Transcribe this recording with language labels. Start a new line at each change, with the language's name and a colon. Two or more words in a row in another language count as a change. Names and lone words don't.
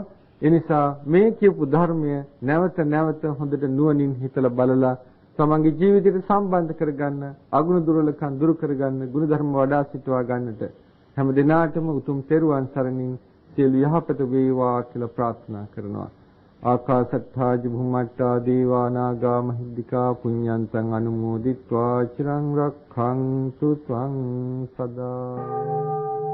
Sinhala: ඒ නිසා මේ කියපු ධර්මය නැවත නැවත හොඳට නුවණින් හිතලා බලලා තමන්ගේ ජීවිතයට සම්බන්ධ කරගන්න, අගුණ දුර්වලකම් දුරු කරගන්න, ගුණ ධර්ම වඩා සිටවා ගන්නට හැම දිනාටම උතුම් තෙරුවන් සරණින් සියලු යහපත වේවා කියලා ප්‍රාර්ථනා කරනවා.
Pali: ආකාශත්තා ජුම්මත්තා දේවා නාග මහිද්దికා පුඤ්ඤන්තං අනුමෝදිත්වා චිරං රක්ඛන්තු ත්වං සදා